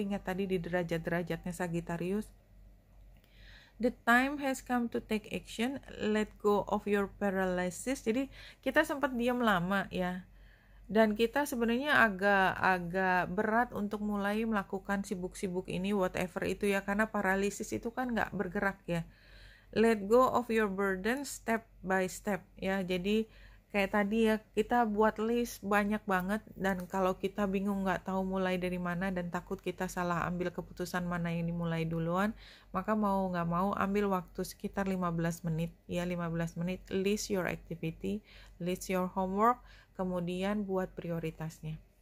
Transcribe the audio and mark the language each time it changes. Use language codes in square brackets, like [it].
[en] Ingat tadi di derajat-derajatnya Sagittarius, the time has come to take action, let go of your paralysis. [id] Jadi kita sempat diam lama ya, dan kita sebenarnya agak berat untuk mulai melakukan sibuk-sibuk ini, whatever itu ya, karena paralisis itu kan nggak bergerak ya. [en] Let go of your burden step by step ya. [id] Jadi kayak tadi ya, kita buat list banyak banget, dan kalau kita bingung nggak tahu mulai dari mana dan takut kita salah ambil keputusan mana yang dimulai duluan, maka mau nggak mau ambil waktu sekitar 15 menit ya, 15 menit, list your activity, list your homework, kemudian buat prioritasnya.